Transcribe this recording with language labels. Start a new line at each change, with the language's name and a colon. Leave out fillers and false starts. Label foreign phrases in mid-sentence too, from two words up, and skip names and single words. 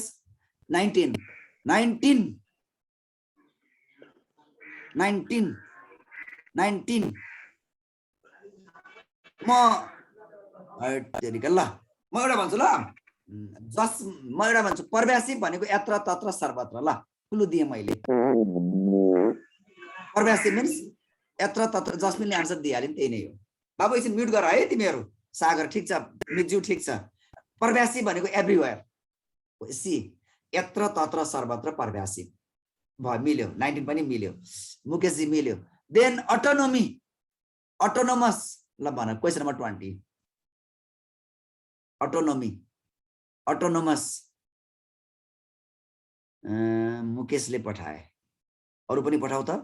Nepali: 19 म एउटा भन्छु। ल म एउटा भन्छु, पर्व्यासिभ भनेको यत्र तत्र सर्वत्र। ल क्लु दिएँ मैले,
English: pervasive means
Nepali: यत्र तत्र। जसमिनले आन्सर दिइहाल्यो, त्यही नै हो बाबु। एकछिन म्युट गर है तिमीहरू। सागर ठिक छ, मिज्यू ठिक छ। पर्व्यासिभ भनेको एभ्रिवेयर, सी यत्र तत्र सर्वत्र पर्व्यासिभ भयो, मिल्यो। 19 पनि मिल्यो, मुकेशजी मिल्यो।
English: then autonomous.
Nepali: ल भन
English: question number
Nepali: 20, अटोनोमस। मुकेशले पठाए, अरु पनि पठाउ त।